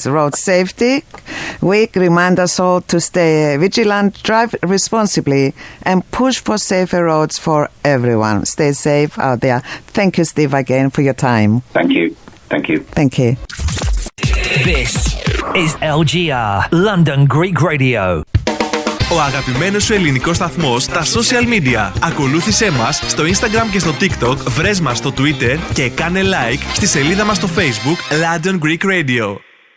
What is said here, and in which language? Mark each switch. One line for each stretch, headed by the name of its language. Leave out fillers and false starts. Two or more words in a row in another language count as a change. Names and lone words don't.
English: Road Safety Week reminds us all to stay vigilant, drive responsibly, and push for safer roads for everyone. Stay safe out there. Thank you, Steve, again for your time. Thank you. Thank you. Thank you. This is LGR, London Greek Radio.
Greek: Ο αγαπημένος σου ελληνικός σταθμός στα
English: social media.
Greek: Ακολούθησέ μας στο Instagram και στο TikTok, βρες μας στο Twitter και κάνε like στη σελίδα μας στο Facebook London Greek Radio.